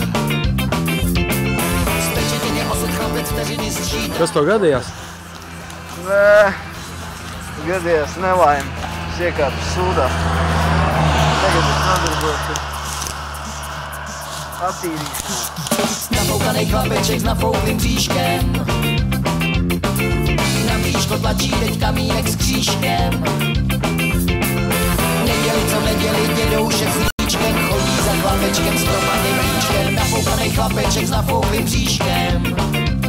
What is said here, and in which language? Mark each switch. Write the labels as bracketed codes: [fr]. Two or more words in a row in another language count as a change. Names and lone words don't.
[cs] Spečetěně osud chlapec vteřiny sčítá. [lv] Kas to gadījās? Gadījās nelaime. Es iekārtu sūdā. Tagad es nodarbojos ar attīrīšanu. [cs] Nafoukanej chlapeček s nafouklým bříškem, na bříško tlačí teď kamínek s křížkem. Neděli co neděli dědoušek s líčkem, chodí za chlapečkem s propadným líčkem. Nafoukanej chlapeček s nafouklým bříškem.